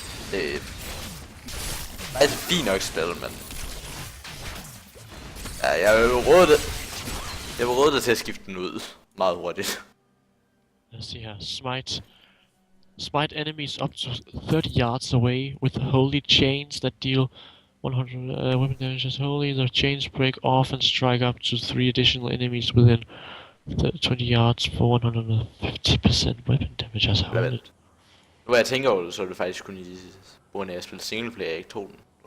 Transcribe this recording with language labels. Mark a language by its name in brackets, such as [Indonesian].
[Danish] Det er et fint nok spil, men... Ja, jeg vil råde det til at skifte den ud meget hurtigt. Lad os se her. Smite. [English] Smite enemies up to 30 yards away with holy chains that deal 100 weapon damage as holy. The chains break off and strike up to 3 additional enemies within 20 yards for 150% weapon damage as holy. [Danish] Nu hvor jeg tænker over det, så er det faktisk kun i grund af at spille singleplayer, jeg ikke tog den.